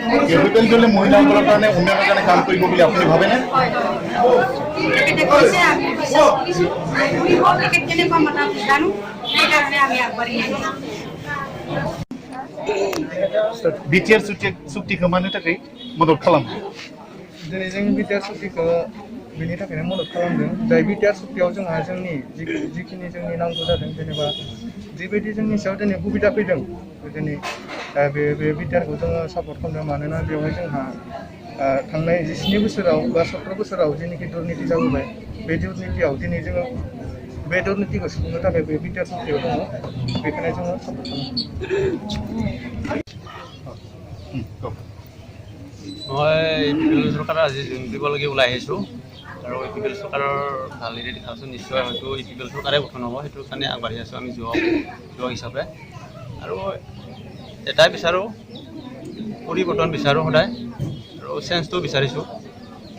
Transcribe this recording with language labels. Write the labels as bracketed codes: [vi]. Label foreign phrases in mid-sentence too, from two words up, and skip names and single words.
[as] মহিলাসকলৰ কাৰণে উন্নয়নৰ কাৰণে কাম কৰিব বুলি আপুনি ভাবেনে? হয়, তেখেতে কৈছে, আমি বিশ্বাস কৰিছোঁ। তেখেত কেনেকুৱা মানুহ জানো, সেইকাৰণে আমি আগবাঢ়ি আহিছোঁ। [brx] BTR চুক্তিखौ मानो थाखाय मदद खालामो? दिनै जों BTR चुक्तिखौ बेनि थाखायनो मदद खालामदों। जाय BTR चुक्तियाव जोंहा जोंनि जिखिनि जोंनि नांगौ जादों, जेनेबा जिबायदि जोंनि सायाव दिनै सुबिदा फैदों, दिनै बे BTRखौ जोङो सापर्ट खालामदों। मानोना बेवहाय जोंहा थांनाय 17 बोसोराव बा 17 बोसोराव जेनोखि दुर्नीति जाबोबाय, बे दुर्नीतियाव दिनै जोङो बे दुर्नीतिखौ सुफुंनो थाखाय बे BTR चुक्तियाव दङ। बेखायनो जोङो सापर्ट खालामो। [as] মই UPPL চৰকাৰৰ আজি যোগ দিবলগীয়া ওলাই আহিছোঁ আৰু UPPL চৰকাৰৰ ভাল নীতি দেখাইছোঁ। নিশ্চয় হয়তো UPPL চৰকাৰে গঠন হ'ব, সেইটোৰ কাৰণে আগবাঢ়ি আছোঁ আমি যুৱক হিচাপে। আৰু এটাই বিচাৰোঁ, পৰিৱৰ্তন বিচাৰোঁ সদায়, আৰু চেঞ্জটো বিচাৰিছোঁ।